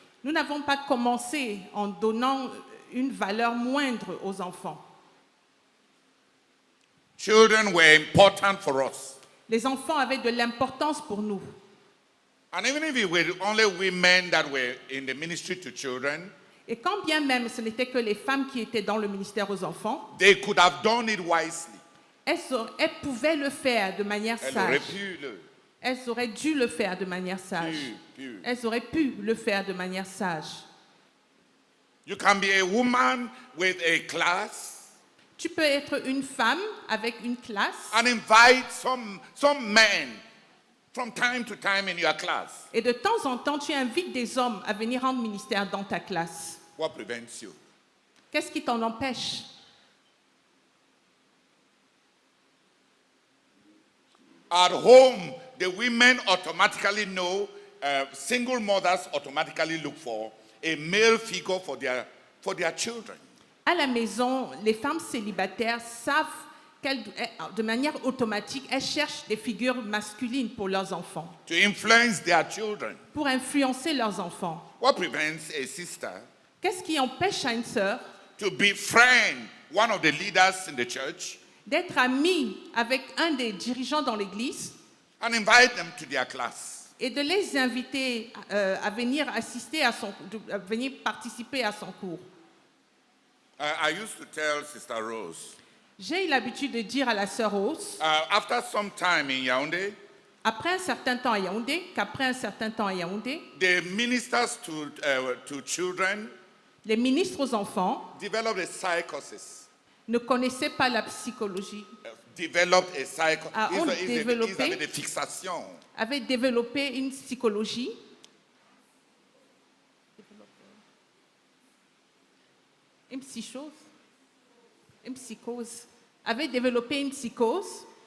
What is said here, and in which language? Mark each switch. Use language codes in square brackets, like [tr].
[fr] Nous n'avons pas commencé en donnant une valeur moindre aux enfants. [en] Children were important for us. [fr] Les enfants avaient de l'importance pour nous. [en] And even if it were only women that were in the ministry to children, [fr] Et quand bien même ce n'était que les femmes qui étaient dans le ministère aux enfants, [en] they could have done it wisely. [fr] elles pouvaient le faire de manière Elles auraient sage. pu le Elles auraient dû le faire de manière sage. pu. Elles auraient pu le faire de manière sage. [en] You can be a woman with a class [fr] Tu peux être une femme avec une classe [en] and invite some men from time to time in your class. [fr] et de temps en temps, tu invites des hommes à venir rendre ministère dans ta classe. [en] What prevents you? [fr] Qu'est-ce qui t'en empêche? [en] At home, the women automatically know, single mothers automatically look for a male figure for their children. [fr] À la maison, les femmes célibataires savent qu'elles, de manière automatique, elles cherchent des figures masculines pour leurs enfants, [en] To influence their children. [fr] pour influencer leurs enfants. [en] What prevents a sister [fr] Qu'est-ce qui empêche à une sœur [en] to befriend one of the leaders in the church [fr] d'être amie avec un des dirigeants dans l'église [en] and invite them to their class? [fr] et de les inviter à venir assister à à venir participer à son cours? [en] I used to tell Sister Rose, [fr] J'ai eu l'habitude de dire à la sœur Rose, [en] after some time in Yaoundé, [fr] après un certain temps à Yaoundé, qu'après un certain temps à Yaoundé, [en] the ministers to children [fr] les ministres aux enfants [en] developed a psychosis. [fr] ne connaissaient pas la psychologie, [en] Developed a psycho. [fr] ont Ils développé- avaient des fixations. avaient développé une psychologie, une psychose, avaient développé une psychose.